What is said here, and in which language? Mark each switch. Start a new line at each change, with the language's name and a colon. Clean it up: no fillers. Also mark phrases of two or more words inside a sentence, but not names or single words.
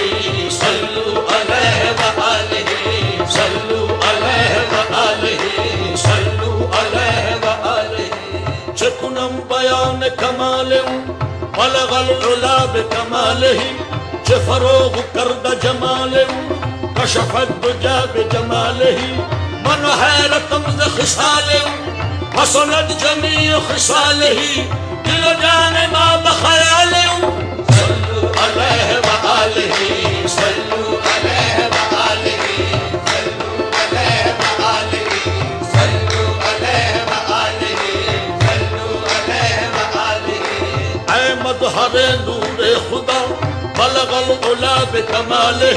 Arabic: صلو علیہ وآلہ صلو علیہ وآلہ صلو علیہ وآلہ
Persian: چکنم بیان کمالم
Arabic: بلغ العلا بکمالہ
Persian: فروغ کرد جمالم
Arabic: کشف الدجا بجمالہ
Persian: من حیرتم ز خصالم
Arabic: حسنت جمیع خصالہ
Persian: دل و جان ما بخیالم
Arabic: صلو علیہ وآلہ صلو علیہ وآلہ صلو علیہ وآلہ صلو علیہ وآلہ صلو علیہ وآلہ
Persian: اے مظہر نور خدا
Arabic: بلغ العلا بکمالہ